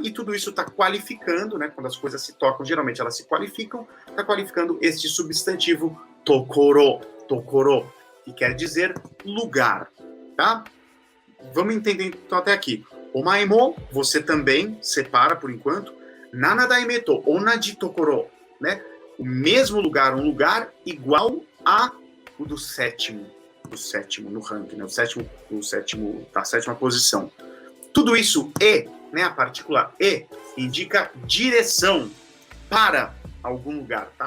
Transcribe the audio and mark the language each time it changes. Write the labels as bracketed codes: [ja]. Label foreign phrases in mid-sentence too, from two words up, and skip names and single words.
[pt] E tudo isso está qualificando, né? Quando as coisas se tocam, geralmente elas se qualificam, está qualificando este substantivo [ja] ところ、ところ, [pt] que quer dizer lugar, tá? Vamos entender então até aqui. [ja] お前も, [pt] você também, separa por enquanto, [ja] 七代目と同じところ, [pt] né? O mesmo lugar, um lugar igual a o do sétimo no ranking, né? O sétimo, tá, a sétima posição. Tudo isso né? A partícula indica direção para algum lugar, tá?